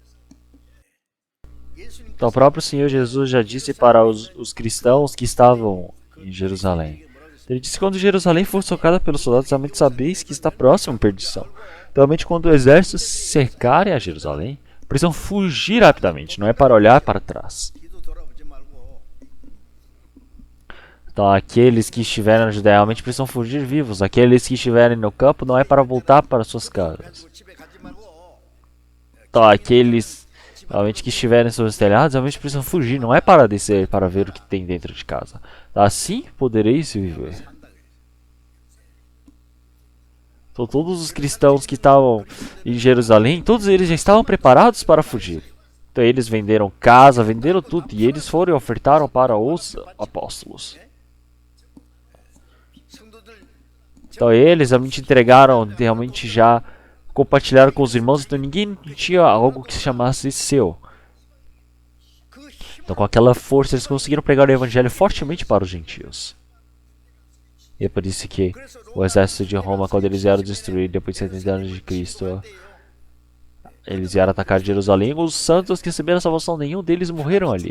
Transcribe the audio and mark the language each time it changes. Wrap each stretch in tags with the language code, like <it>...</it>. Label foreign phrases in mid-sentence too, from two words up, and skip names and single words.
<pt>Então o próprio Senhor Jesus já disse para os cristãos que estavam em Jerusalém. Ele disse que quando Jerusalém for socada pelos soldados, realmente sabeis que está próximo à perdição. Então, realmente, quando o exército cercarem a Jerusalém, precisam fugir rapidamente, não é para olhar para trás.</pt> <ko>뒤도 돌아보지 말고</ko> <pt>Então, aqueles que estiverem na Judéia realmente precisam fugir vivos. Aqueles que estiverem no campo não é para voltar para suas casas.</pt> <ko>가지고 집에 가지 말고</ko> <pt>Então, aqueles realmente que estiverem sobre os telhados realmente precisam fugir. Não é para descer para ver o que tem dentro de casa. Assim podereis viver. Então, todos os cristãos que estavam em Jerusalém, todos eles já estavam preparados para fugir. Então, eles venderam casa, venderam tudo e eles foram e ofertaram para os apóstolos.</pt> <ko>성도들</ko> <pt>Então eles realmente entregaram, realmente já compartilharam com os irmãos, então ninguém tinha algo que se chamasse seu.</pt> <ko>그 힘,</ko> <pt>Então com aquela força eles conseguiram pregar o evangelho fortemente para os gentios. E é por isso que o exército de Roma, quando eles vieram destruir depois de 70 anos de Cristo, eles vieram atacar Jerusalém, os santos que receberam a salvação, nenhum deles morreram ali.</pt>